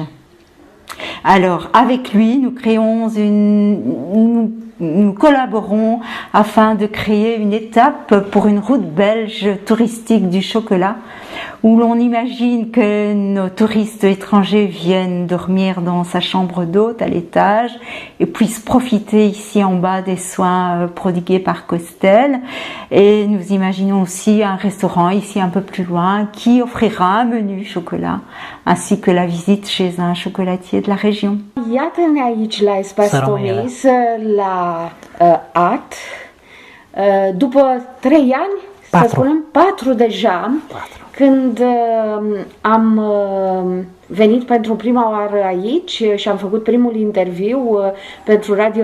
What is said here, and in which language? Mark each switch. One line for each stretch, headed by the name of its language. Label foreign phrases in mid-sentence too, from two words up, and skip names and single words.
French: Alors, avec lui, nous collaborons afin de créer une étape pour une route belge touristique du chocolat où l'on imagine que nos touristes étrangers viennent dormir dans sa chambre d'hôte à l'étage et puissent profiter ici en bas des soins prodigués par Costel. Et nous imaginons aussi un restaurant ici un peu plus loin qui offrira un menu chocolat ainsi que la visite chez un chocolatier de la région.
Romanian: Iată-ne aici la Espace Thomis, la AT, după 3 ani, 4. să spunem 4 deja, 4. Când am venit pentru prima oară aici și am făcut primul interviu pentru Radio